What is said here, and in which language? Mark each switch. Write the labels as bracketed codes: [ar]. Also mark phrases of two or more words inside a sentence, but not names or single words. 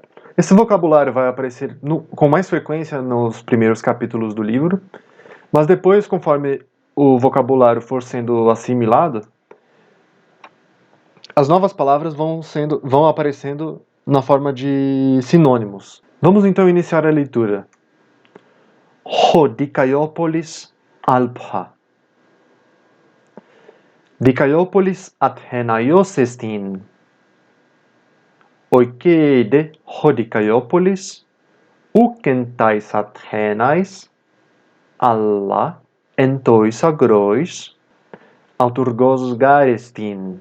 [pt] Esse vocabulário vai aparecer com mais frequência nos primeiros capítulos do livro, mas depois, conforme o vocabulário for sendo assimilado, as novas palavras vão aparecendo na forma de sinônimos. Vamos então iniciar a leitura. [el] Ὁ Δικαιόπολις ἄλφα. Δικαιόπολις Ἀθηναῖός ἐστιν. Οἰκεῖ δὲ ὁ Δικαιόπολις οὐκ ἐν ταῖς Ἀθήναις ἀλλὰ ἐν τοῖς ἀγροῖς αὐτουργὸς γάρ ἐστιν.